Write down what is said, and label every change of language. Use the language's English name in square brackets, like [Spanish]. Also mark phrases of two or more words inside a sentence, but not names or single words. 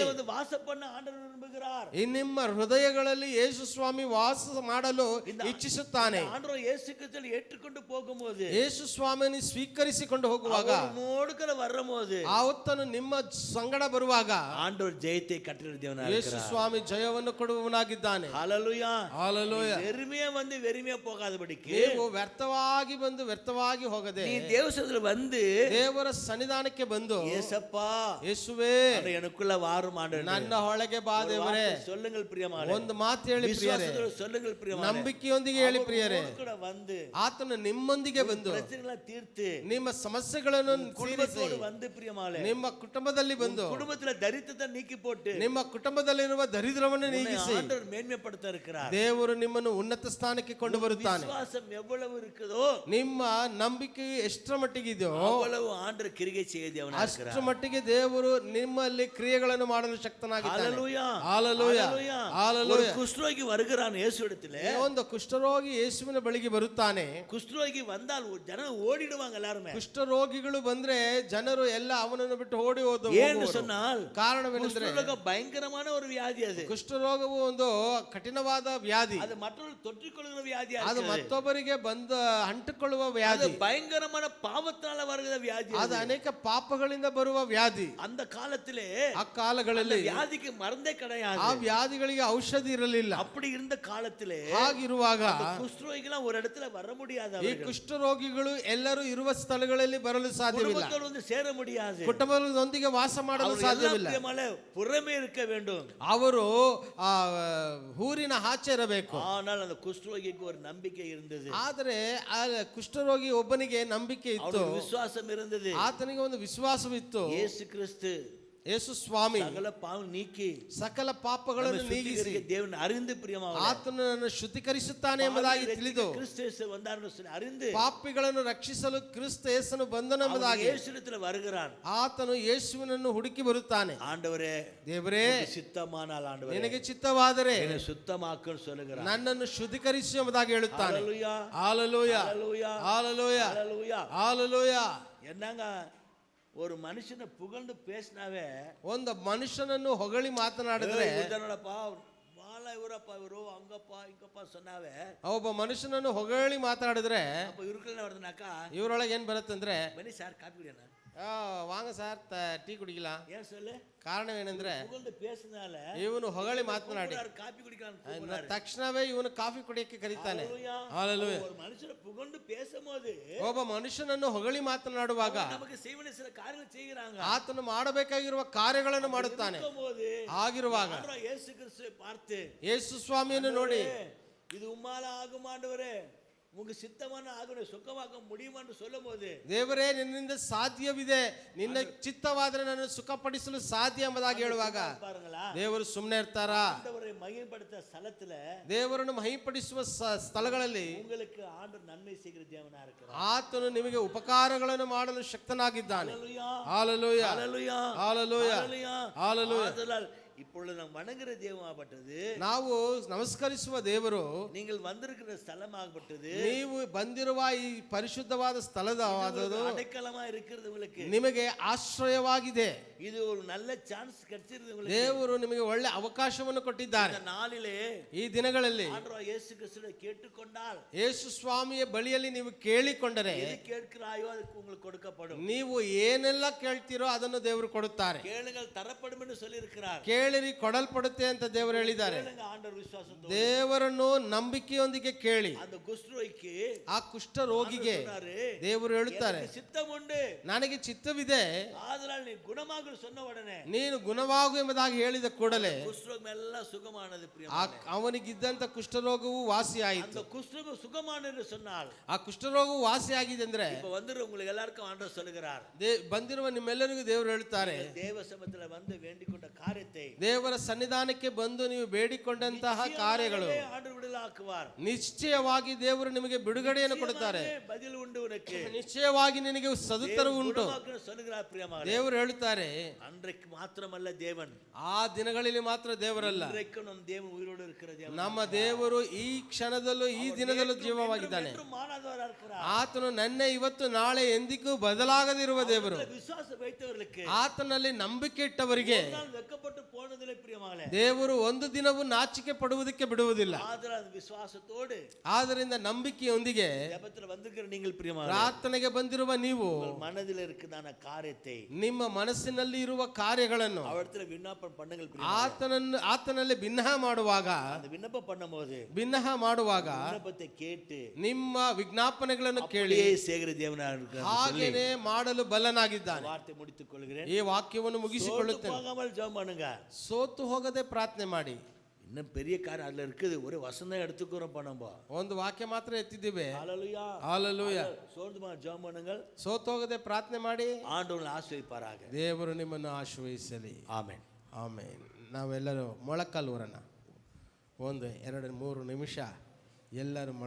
[Tamil] வந்து வாசம் பண்ண ஆண்டவர் விரும்புகிறார். [Kannada] ನಿಮ್ಮ ಹೃದಯಗಳಲ್ಲಿ ಯೇಸು ಸ್ವಾಮಿ ವಾಸ ಮಾಡಲು ಇಚ್ಛಿಸುತ್ತಾನೆ. [Tamil] ஆண்டவர் இயேசு கிறிஸ்துவை ஏற்றுக்கொண்டு போகும்போது, [Kannada] ಯೇಸು ಸ್ವಾಮಿಯನ್ನು ಸ್ವೀಕರಿಸಿಕೊಂಡು ಹೋಗುವಾಗ, [Tamil] ನೋಡ್ಕರ வரும்போது, [Kannada] ಆತನು ನಿಮ್ಮ ಸಂಗಡ ಬರುವಾಗ [Tamil] ஆண்டவர் ஜெயத்தை கட்டளையிடுகிற தேவனாக [Kannada] ಯೇಸು [Tamil] இருக்கிறார். [Kannada] ಸ್ವಾಮಿ ಜಯವನ್ನು ಕೊಡುವವನಾಗಿದ್ದಾನೆ. [Tamil] ஹalleluya ஹalleluya. வெறுமையா வந்து வெறுமையா போகாதபடிக்கு, [Kannada] ನೀವು ವ್ಯರ್ಥವಾಗಿ ಬಂದು ವ್ಯರ್ಥವಾಗಿ ಹೋಗದೆ [Tamil] நீ தேவசத்துல வந்து [Kannada] ದೇವರ ಸನ್ನಿಧಾನಕ್ಕೆ ಬಂದು, [Tamil] ஏசப்பா [Kannada] ಯೇಸುವೇ [Tamil] எனக்குள்ள வாரும் ஆண்டவரே, [Kannada] ನನ್ನ ಒಳಗೆ ಬಾ ದೇವರೇ, ದೇವರೇ [Tamil] வார்த்தை சொல்லுங்கள் பிரியமானே. [Kannada] ಒಂದು ಮಾತು ಹೇಳಿ ಪ್ರಿಯರೇ, [Tamil] விசுவாசத்தோடு சொல்லுங்கள் பிரியமானே. [Kannada] ನಂಬಿಕೆಯೊಂದಿಗೆ ಹೇಳಿ ಪ್ರಿಯರೇ, [Tamil] அவர் கூட வந்து [Kannada] ಆತನು ನಿಮ್ಮೊಂದಿಗೆ ಬಂದು [Tamil] பிரச்சனைகளை தீர்த்து [Kannada] ನಿಮ್ಮ ಸಮಸ್ಯೆಗಳನ್ನು ತೀರಿಸಿ [Tamil] குடும்பத்தோடு வந்து பிரியமானே, [Kannada] ನಿಮ್ಮ ಕುಟುಂಬದಲ್ಲಿ ಬಂದು [Tamil] குடும்பத்துல தரித்திரத்தை நீக்கி போட்டு [Kannada] ನಿಮ್ಮ ಕುಟುಂಬದಲ್ಲಿರುವ ದರಿದ್ರವನ್ನು ನೀಗಿಸಿ [Tamil] ஆண்டவர் மேன்மைப்படுத்த இருக்கிறார். [Kannada] ದೇವರು ನಿಮ್ಮನ್ನು ಉನ್ನತ ಸ್ಥಾನಕ್ಕೆ ಕೊಂಡು ಬರುತ್ತಾನೆ. [Tamil] விசுவாசம் எவ்வளவு இருக்குதோ [Kannada] ನಿಮ್ಮ ನಂಬಿಕೆ ಎಷ್ಟರ ಮಟ್ಟಿಗೆ ಇದೆಯೋ [Tamil] அவ்வளவு ஆண்டவர் கிரியை செய்ய தேவனாக [Kannada] ಅಷ್ಟರ [Tamil] இருக்கிறார். [Kannada] ಮಟ್ಟಿಗೆ ದೇವರು ನಿಮ್ಮಲ್ಲಿ ಕ್ರಿಯೆಗಳನ್ನು ಮಾಡಲು ಶಕ್ತನಾಗಿದ್ದಾನೆ. [Tamil] ஹalleluya, [Kannada] ಹಾಲೆಲೂಯಾ, [Tamil] ஹalleluya. ஒரு [Kannada] ಹಾಲೆಲೂಯಾ. [Tamil] குஷ்டரோகி வருகிறான் இயேசுவிடத்திலே. [Kannada] ಒಂದು ಕುಷ್ಠರೋಗಿ ಯೇಸುವಿನ ಬಳಿಗೆ ಬರುತ್ತಾನೆ. [Tamil] குஷ்டரோகி வந்தால் ஜன ஓடிடுவாங்க எல்லாரும். [Kannada] ಕುಷ್ಠರೋಗಿಗಳು ಬಂದ್ರೆ ಜನರು ಎಲ್ಲ ಅವನನ್ನು ಬಿಟ್ಟು ಓಡಿ [Tamil] ஏன்னு சொன்னால் [Kannada] ಕಾರಣವೇನೆಂದ್ರೆ [Tamil] குஷ்டரோகம் பயங்கரமான ஒரு வியாதி அது. [Kannada] ಕುಷ್ಠರೋಗವು ಒಂದು ಕಠಿಣವಾದ ವ್ಯಾಧಿ. [Tamil] அது மற்றவர்கள் தொற்றிக்கொள்கிற வியாதி [Kannada] ಅದು [Tamil] அது. [Kannada] ಮತ್ತೊಬ್ಬರಿಗೆ ಬಂದು ಅಂಟಿಕೊಳ್ಳುವ [Tamil] அது [Kannada] ವ್ಯಾಧಿ. [Tamil] பயங்கரமான பாவத்தால வருகிற வியாதி [Kannada] ಅದು [Tamil] அது. [Kannada] ಅನೇಕ ಪಾಪಗಳಿಂದ ಬರುವ ವ್ಯಾಧಿ. [Tamil] அந்த காலத்திலே [Kannada] ಆ ಕಾಲಗಳಲ್ಲಿ [Tamil] வியாதிக்கு மருந்தே கிடையாது. [Kannada] ಆ ವ್ಯಾಧಿಗಳಿಗೆ ಔಷಧಿ ಇರಲಿಲ್ಲ. [Tamil] அப்படி இருந்த காலத்திலே [Kannada] ಹಾಗಿರುವಾಗ [Tamil] குஷ்டரோகிலாம் ஒரு இடத்துல வர முடியாது. [Kannada] ಈ ಕುಷ್ಠರೋಗಿಗಳು ಎಲ್ಲರೂ ಇರುವ ಸ್ಥಳಗಳಲ್ಲಿ ಬರಲು ಸಾಧ್ಯವಿಲ್ಲ. [Tamil] குடும்பத்தோடு வந்து சேர முடியாது. [Kannada] ಕುಟುಂಬದೊಂದಿಗೆ ವಾಸ ಮಾಡಲು ಸಾಧ್ಯವಿಲ್ಲ. [Tamil] புறமே இருக்க வேண்டும். [Kannada] ಅವರು ಆ ಊರಿನ ಆಚೆ ಇರಬೇಕು. [Tamil] ஆனால் அந்த குஷ்டரோகிக்கு ஒரு நம்பிக்கை இருந்தது. [Kannada] ಆದರೆ ಆ ಕುಷ್ಠರೋಗಿ ಒಬ್ಬನಿಗೆ ನಂಬಿಕೆ ಇತ್ತು, [Tamil] அவனுக்கு விசுவாசம் இருந்தது. [Kannada] ಆತನಿಗೆ ಒಂದು ವಿಶ್ವಾಸವಿತ್ತು. [Tamil] இயேசு கிறிஸ்து [Kannada] ಯೇಸು ಸ್ವಾಮಿ [Tamil] சகல பாவம் நீக்கி [Kannada] ಸಕಲ ಪಾಪಗಳನ್ನು ನೀಗಿಸಿ [Tamil] தேவன் அறிந்து பிரியமாக [Kannada] ಆತನನ್ನು ಶುದ್ಧೀಕರಿಸುತ್ತಾನೆ ಎಂಬುದಾಗಿ ತಿಳಿದು [Tamil] கிறிஸ்து இயேசு வந்தார்னு சொல்லி அறிந்து [Kannada] ಪಾಪಿಗಳನ್ನು ರಕ್ಷಿಸಲು ಕ್ರಿಸ್ತ ಯೇಸನು ಬಂದನೆಂಬುದಾಗಿ [Tamil] இயேசுவிடத்தில் வருகிறான். [Kannada] ಆತನು ಯೇಸುವಿನನ್ನು ಹುಡುಕಿ ಬರುತ್ತಾನೆ. [Tamil] ஆண்டவரೇ, [Kannada] ದೇವರೇ, [Tamil] சித்தமானால் ஆண்டவரೇ [Kannada] ನಿನಗೆ ಚಿತ್ತವಾದರೆ [Tamil] என்னை சுத்தமாக்குன்னு சொல்லுகிறான். [Kannada] ನನ್ನನ್ನು ಶುದ್ಧೀಕರಿಸು ಎಂಬುದಾಗಿ ಹೇಳುತ್ತಾನೆ. [Tamil] ஹalleluya, [Kannada] ಹಾಲೆಲೂಯಾ, [Tamil] ஹalleluya, [Kannada] ಹಾಲೆಲೂಯಾ, [Tamil] ஹalleluya. [Kannada] ಹಾಲೆಲೂಯಾ. [Tamil] என்னங்க ஒரு மனுஷனை புகழ்ந்து பேசினாவே, [Kannada] ಒಂದು ಮನುಷ್ಯನನ್ನು ಹೊಗಳಿ ಮಾತನಾಡಿದ್ರೆ, ನೋಡಪ್ಪ ಬಾಳ ಇವರಪ್ಪ ಇವರು ಹಂಗಪ್ಪ ಹಿಂಗಪ್ಪ சொன்னாவே, ಒಬ್ಬ ಮನುಷ್ಯನನ್ನು ಹೊಗಳಿ ಮಾತಾಡಿದ್ರೆ [Tamil] அப்ப ಇವ್ರಕಲ್ಲ வருதுனாக்க, [Kannada] ಇವರೊಳಗೆ ಏನ್ ಬರುತ್ತಂದ್ರೆ, ಬನ್ನಿ ಸಾರ್ ಕಾಪಿ ಕುಡಿಯೋಣ, [Tamil] வாங்க சார் டீ குடிகில்ல. ಏನ್ சொல்லு, [Kannada] ಕಾರಣವೇನೆಂದ್ರೆ [Tamil] புகழ்ந்து பேசினால [Kannada] ಇವನು ಹೊಗಳಿ ಮಾತನಾಡಿ [Tamil] காப்பி குடிக்கலாம் [Kannada] ತಕ್ಷಣವೇ ಇವನು ಕಾಫಿ ಕುಡಿಯಕ್ಕೆ ಕರೀತಾನೆ. ಹಾಲೆಲೂಯಾ. [Tamil] ஒரு மனுஷனை புகழ்ந்து பேசும்போது [Kannada] ಒಬ್ಬ ಮನುಷ್ಯನನ್ನು ಹೊಗಳಿ ಮಾತನಾಡುವಾಗ [Tamil] நமக்கு செய்வன சில காரியங்கள் செய்கிறாங்க. [Kannada] ಆತನು ಮಾಡಬೇಕಾಗಿರುವ ಕಾರ್ಯಗಳನ್ನು ಮಾಡುತ್ತಾನೆ. ಆಗಿರುವಾಗ [Tamil] இயேசு கிறிஸ்துவை பார்த்து, [Kannada] ಯೇಸು ಸ್ವಾಮಿಯನ್ನು ನೋಡಿ, [Tamil] இது உம்மால ஆகும் ஆண்டவரே, உங்க சித்தமான ஆகுன சுகமாக்க முடியுமான்னு சொல்லும் போது, [Kannada] ದೇವರೇ ನಿನ್ನಿಂದ ಸಾಧ್ಯವಿದೆ, ನಿನ್ನ ಚಿತ್ತವಾದರೆ ನನ್ನ ಸುಖಪಡಿಸಲು ಸಾಧ್ಯ ಎಂಬುದಾಗಿ ಹೇಳುವಾಗ [Tamil] பாருங்களா, [Kannada] ದೇವರು ಸುಮ್ಮನೆ ಇರ್ತಾರ? [Tamil] ஆண்டவரை மகிமைப்படுத்த ஸ்தலத்துல [Kannada] ದೇವರನ್ನು ಮಹಿಪಡಿಸುವ ಸ್ಥಳಗಳಲ್ಲಿ [Tamil] உங்களுக்கு ஆண்டவர் நன்மை செய்கிற தேவனா இருக்கிறார். [Kannada] ಆತನು ನಿಮಗೆ ಉಪಕಾರಗಳನ್ನು ಮಾಡಲು ಶಕ್ತನಾಗಿದ್ದಾನೆ. [Tamil] ஹalleluya, [Kannada] ಹಾಲೆಲೂಯಾ, [Tamil] ஹalleluya, [Kannada] ಹಾಲೆಲೂಯಾ, [Tamil] ஹalleluya, [Kannada] ಹಾಲೆಲೂಯಾ. [Tamil] ஆதலால் இப்பொழுது நாம் வணங்குற தேவமாகப்பட்டது, [Kannada] ನಾವು ನಮಸ್ಕರಿಸುವ ದೇವರು [Tamil] நீங்கள் வந்திருக்கிற ஸ்தலமாகப்பட்டது, [Kannada] ನೀವು ಬಂದಿರುವ ಈ ಪರಿಶುದ್ಧವಾದ ಸ್ಥಳದವಾದದು [Tamil] அடைக்கலமா இருக்கிறது உங்களுக்கு, [Kannada] ನಿಮಗೆ ಆಶ್ರಯವಾಗಿದೆ. [Tamil] இது ஒரு நல்ல சான்ஸ் கிடைச்சிருது உங்களுக்கு. [Kannada] ದೇವರು ನಿಮಗೆ ಒಳ್ಳೆ ಅವಕಾಶವನ್ನು ಕೊಟ್ಟಿದ್ದಾರೆ. [Tamil] இந்த நாளிலே [Kannada] ಈ ದಿನಗಳಲ್ಲಿ [Tamil] ஆண்டவர் இயேசு கிறிஸ்துவை கேட்டுக்கொண்டால், [Kannada] ಯೇಸು ಸ್ವಾಮಿಯ ಬಳಿಯಲ್ಲಿ ನೀವು ಕೇಳಿಕೊಂಡರೆ, [Tamil] எது கேட்கிறாயோ அதுக்கு உங்களுக்கு கொடுக்கப்படும். [Kannada] ನೀವು ಏನೆಲ್ಲ ಕೇಳ್ತೀರೋ ಅದನ್ನು ದೇವರು ಕೊಡುತ್ತಾರೆ. [Tamil] கேளுங்கள் தரப்படும் என்று சொல்லி இருக்கிறார். [Kannada] ಕೇಳಿರಿ ಕೊಡಲ್ಪಡುತ್ತೆ ಅಂತ ದೇವರು ಹೇಳಿದ್ದಾರೆ. [Tamil] கேளுங்க ஆண்டவர் விசுவாசத்தோடு. [Kannada] ದೇವರನ್ನು ನಂಬಿಕೆಯೊಂದಿಗೆ ಕೇಳಿ. [Tamil] அந்த குஷ்டரோகிக்கு [Kannada] ಆ ಕುಷ್ಠ ರೋಗಿಗೆ ದೇವರು ಹೇಳುತ್ತಾರೆ, [Tamil] சித்தம் உண்டு, [Kannada] ನನಗೆ ಚಿತ್ತವಿದೆ, [Tamil] ஆதலால் நீ குணமாக சொன்ன உடனே [Kannada] ನೀನು ಗುಣವಾಗು ಎಂಬುದಾಗಿ ಹೇಳಿದ ಕೂಡಲೇ [Tamil] குஷ்டரோகம் எல்லாம் சுகமானது. [Kannada] ಅವನಿಗಿದ್ದಂತ ಕುಷ್ಠರೋಗವು ವಾಸಿಯಾಯಿತು. [Tamil] அந்த குஷ்டரோகம் சுகமானது சொன்னால், [Kannada] ಆ ಕುಷ್ಠರೋಗವು ವಾಸಿಯಾಗಿದೆ ಅಂದ್ರೆ [Tamil] இப்ப வந்து உங்களுக்கு எல்லாருக்கும் ஆண்டவர் சொல்லுகிறார், [Kannada] ಬಂದಿರುವ ನಿಮ್ಮೆಲ್ಲರಿಗೂ ದೇವರು ಹೇಳ್ತಾರೆ, [Tamil] தேவ சமூகத்துல வந்து வேண்டிக் கொண்ட காரியத்தை [Kannada] ದೇವರ ಸನ್ನಿಧಾನಕ್ಕೆ ಬಂದು ನೀವು ಬೇಡಿಕೊಂಡಂತಹ ಕಾರ್ಯಗಳು [Tamil] ஆண்டவர் விடுதலாக்குவார். [Kannada] ನಿಶ್ಚಯವಾಗಿ ದೇವರು ನಿಮಗೆ ಬಿಡುಗಡೆಯನ್ನು ಕೊಡುತ್ತಾರೆ. [Tamil] பதில் உண்டு உனக்கு, [Kannada] ನಿಶ್ಚಯವಾಗಿ ನಿನಗೆ ಸದುತ್ತರವು ಉಂಟು [Tamil] சொல்லுகிறார். பிரியமாக [Kannada] ದೇವರು ಹೇಳುತ್ತಾರೆ, [Tamil] அன்றைக்கு மாத்திரமல்ல தேவன், [Kannada] ಆ ದಿನಗಳಲ್ಲಿ ಮಾತ್ರ ದೇವರಲ್ಲ, [Tamil] இன்றைக்கும் நம் தேவன் உயிரோடு இருக்கிற தேவன். [Kannada] ನಮ್ಮ ದೇವರು ಈ ಕ್ಷಣದಲ್ಲೂ ಈ ದಿನದಲ್ಲೂ ಜೀವವಾಗಿದ್ದಾನೆ. [Tamil] மாறாதவரா இருக்கிறார். [Kannada] ಆತನು ನನ್ನ ಇವತ್ತು ನಾಳೆ ಎಂದಿಗೂ ಬದಲಾಗದಿರುವ ದೇವರು. [Tamil] விசுவாசம் வைத்தவர்களுக்கு, [Kannada] ಆತನಲ್ಲಿ ನಂಬಿಕೆ ಇಟ್ಟವರಿಗೆ [Tamil] வெக்கப்பட்டு போனதில்லை. பிரியமாகலே, [Kannada] ದೇವರು ಒಂದು ದಿನವೂ ನಾಚಿಕೆ ಪಡುವುದಕ್ಕೆ ಬಿಡುವುದಿಲ್ಲ. [Tamil] ஆதலால் விசுவாசத்தோடு, [Kannada] ಆದ್ದರಿಂದ ನಂಬಿಕೆಯೊಂದಿಗೆ [Tamil] ஜெபத்துல வந்திருக்கிற நீங்கள் பிரியமாகலே, [Kannada] ಪ್ರಾರ್ಥನೆಗೆ ಬಂದಿರುವ ನೀವು [Tamil] மனதில் இருக்குதான காரியத்தை [Kannada] ನಿಮ್ಮ ಮನಸ್ಸಿನಲ್ಲಿ ಇರುವ ಕಾರ್ಯಗಳನ್ನು [Tamil] அவரிடத்துல விண்ணப்பம் பண்ணுங்கள். [Kannada] ಆತನಲ್ಲಿ ಭಿನ್ನಹ ಮಾಡುವಾಗ, [Tamil] அந்த விண்ணப்பம் பண்ணும்போது [Kannada] ಭಿನ್ನಹ ಮಾಡುವಾಗ [Tamil] விண்ணப்பத்தை கேட்டு [Kannada] ನಿಮ್ಮ ವಿಜ್ಞಾಪನೆಗಳನ್ನು ಕೇಳಿ [Tamil] சேகர தேவனா இருக்கிறார். [Kannada] ಹಾಗೇನೆ ಮಾಡಲು ಬಲನಾಗಿದ್ದಾನೆ. [Tamil] வார்த்தை முடித்துக் கொள்கிறேன். [Kannada] ಈ ವಾಕ್ಯವನ್ನು ಮುಗಿಸಿಕೊಳ್ಳುತ್ತೇನೆ. [Tamil] போகாமல் ஜெபம் பண்ணுங்க. [Kannada] ಸೋತು ಹೋಗದೆ ಪ್ರಾರ್ಥನೆ ಮಾಡಿ. [Tamil] இன்னும் பெரிய காரியம் அதில் இருக்குது. ஒரு வசனம் எடுத்துக்கிறோம்ப்பா நம்ம. [Kannada] ಒಂದು ವಾಕ್ಯ ಮಾತ್ರ ಎತ್ತಿದ್ದೀವಿ. [Tamil] ஹalleluya. [Kannada] ಹಾಲೆಲೂಯಾ. [Tamil] சோர்ந்து ஜெபம் பண்ணுங்கள். [Kannada] ಸೋತು ಹೋಗದೆ ಪ್ರಾರ್ಥನೆ ಮಾಡಿ. [Tamil] ஆண்டவர் ஆசீர்வதிப்பாராக. [Kannada] ದೇವರು ನಿಮ್ಮನ್ನು ಆಶೀರ್ವದಿಸಲಿ. ಆಮೆನ್. ಆಮೇನ್. ನಾವೆಲ್ಲರೂ ಮೊಳಕಾಲು ಊರನ್ನ 1 2 3 ನಿಮಿಷ ಎಲ್ಲರೂ ಮೊಳ